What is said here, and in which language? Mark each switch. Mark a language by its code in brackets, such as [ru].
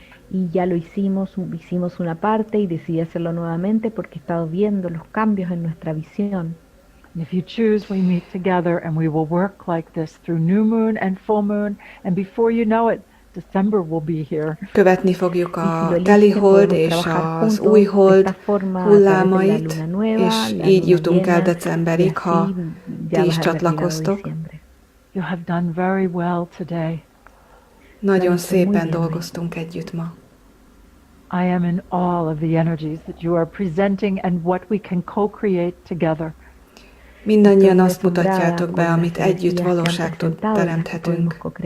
[es] Y ya lo hicimos una parte y decidí hacerlo nuevamente porque he estado viendo los cambios en nuestra visión. [en] If you choose, we meet together and we will work like this through new moon and full moon, and before you know it, December will be here. [hu] Követni fogjuk a teli hold és az új hold hullámait, és így jutunk el decemberig, ha ti is csatlakoztok. [en] You have done very well today. [hu] Nagyon szépen dolgoztunk együtt ma. [en] I am in awe of the energies that you are presenting and what we can co-create together. [hu] Mindannyian azt mutatjátok be, amit együtt valóságtot teremthetünk.